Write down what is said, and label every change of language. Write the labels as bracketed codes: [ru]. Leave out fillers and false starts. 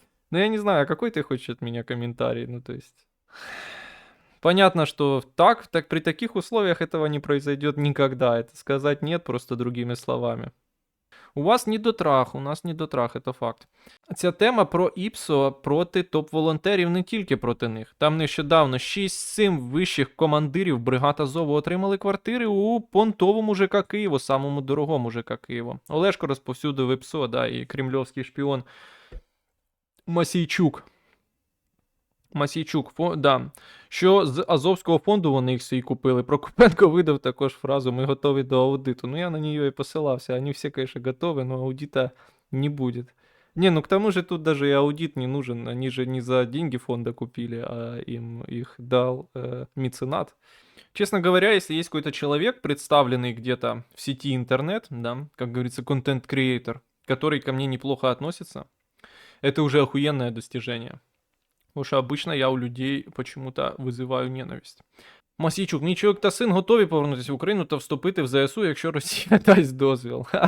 [ru] Ну я не знаю, а какой ты хочешь от меня комментарий, ну то есть... Понятно, что так при таких условиях этого не произойдет никогда. Это сказать нет просто другими словами. У вас недотрах, у нас недотрах, [uk] це факт. Ця тема про ІПСО проти топ-волонтерів, не тільки проти них. Там нещодавно 6-7 вищих командирів бригад Азову отримали квартири у понтовому ЖК Києву, самому дорогому ЖК Києву. Олешко розповсюдив ІПСО, да, і кремльовський шпіон Масійчук, да. Що з Азовського фонду вони їх всі купили. Прокопенко видав також фразу «Ми готові до аудиту». [ru] Ну, я на нее и посылался. Они все, конечно, готовы, но аудита не будет. Не, ну к тому же тут даже и аудит не нужен. Они же не за деньги фонда купили, а им их дал меценат. Честно говоря, если есть какой-то человек, представленный где-то в сети интернет, да, как говорится, контент-креатор, который ко мне неплохо относится, это уже охуенное достижение. Потому що обично я у людей почему-то визиваю ненависть. [uk] Масійчук, мій чоловік та син готові повернутися в Україну та вступити в ЗСУ, якщо Росія дасть дозвіл.